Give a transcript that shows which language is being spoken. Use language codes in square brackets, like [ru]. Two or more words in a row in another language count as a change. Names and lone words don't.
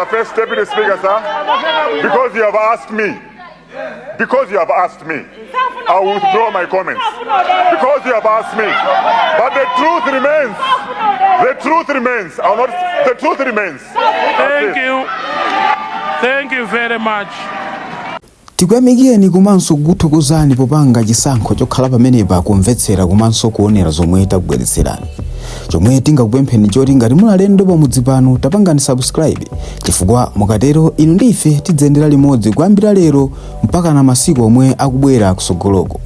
[en] First Deputy Speaker, sir, because you have asked me, I will withdraw my comments. Because you have asked me. But the truth remains. The truth remains. The truth remains. Thank you. Thank you very much. [ny] Tikuyamikeni komanso kuthokozani popanga chisankho chokhala pamenepa kumvetsera komanso kuonera zomwe takubweretserani. Chomwe tingakupempheni choti ngati muli alendo pamudzi pano tapangani subscribe, chifukwa mukatero inu ndi ife tidzendera limodzi kuyambira lero mpaka na masiku omwe akubwera kusogoloko.